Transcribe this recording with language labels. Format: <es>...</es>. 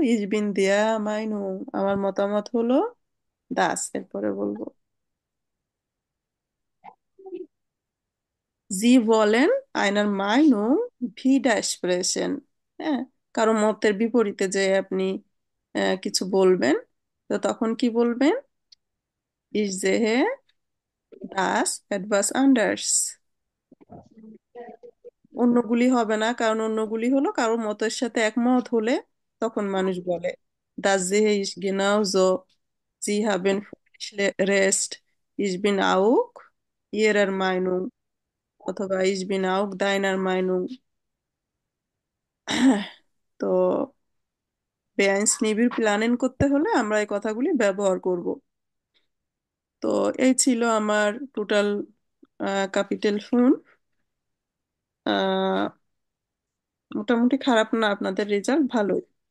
<bn>ইস বিন দিয়া মাইনুং, আমার মতামত হলো দাস, এরপরে বলবো।</bn> <de>Sie wollen einer Meinung widersprechen।</de> <bn>হ্যাঁ, কারো মতের বিপরীতে যে আপনি কিছু বলবেন, তো তখন কি বলবেন?</bn> <de>Ich sehe das etwas anders।</de> <bn>অন্যগুলি হবে না, কারণ অন্যগুলি হলো কারো মতের সাথে একমত হলে তখন মানুষ বলে</bn> <de>das sehe ich genauso, Sie haben völlig recht, ich bin auch Ihrer Meinung,</de> <bn>অথবা</bn> <de>ich bin auch deiner Meinung।</de> <bn>তো বেআইন নিবিড় প্ল্যানিং করতে হলে আমরা এই কথাগুলি ব্যবহার করব। তো এই ছিল আমার টোটাল ক্যাপিটাল ফোন। মোটামুটি খারাপ না, আপনাদের রেজাল্ট ভালোই।</bn>